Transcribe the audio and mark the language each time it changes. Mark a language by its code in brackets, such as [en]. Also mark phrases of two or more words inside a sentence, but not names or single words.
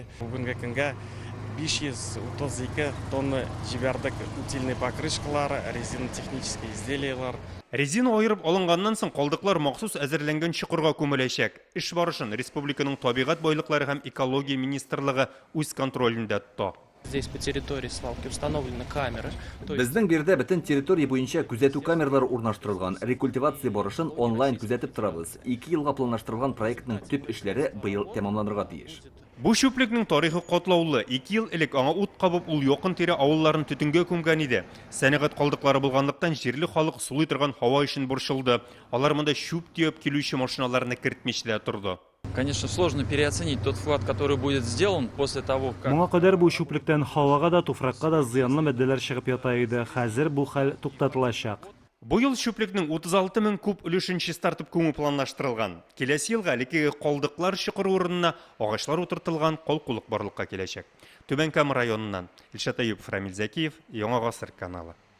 [tt] Бүгенге көнгә 532 тонна җибәрдек [ru] утильный покрышкалар, резинотехнические изделиялар. [tt] Резина айырып алынганнан соң калдыклар махсус әзерләнгән чокырга күмеләчәк. Эш барышын республиканың табигать байлыклары һәм экология министрлыгы үз контролендә тота. [ru] Здесь по территории свалки установлены камеры. [tt] Безнең бирдә бөтен территория буенча күзәтү камералары урнаштырылган. Рекультивация барышын онлайн күзәтеп торабыз. 2 елга планлаштырылган проектның төп эшләре быел тәмамланырга тиеш. Бу шүплекнең тарихы катлаулы. 2 ел элек аңа ут кабып ул якын тирә авылларын төтөнгә күмгән иде. Сәнәгать калдыклары булганлыктан җирле халык сулый торган һава өчен борчылды. Алар монда шүп төяп килүче машиналарны кертмичә торды. [ru] Конечно, сложно переоценить тот вклад, который будет сделан после того, как... [tt] Моңа кадәр бу шүплектән һавага да, туфракка да зыянлы матдәләр чыгып ята иде. Хәзер бу хәл туктатылачак. Бу ел шүплекнең 36 мең куб өлешен чистартып күмү планлаштырылган. Киләсе елга әлеге калдыклар чыкыр урынына агачлар утыртылган калкулык барлыкка киләчәк. Түбән Кама районыннан Илшат Аюпов, Рамил Зәкиев, Яңа Гасыр каналы.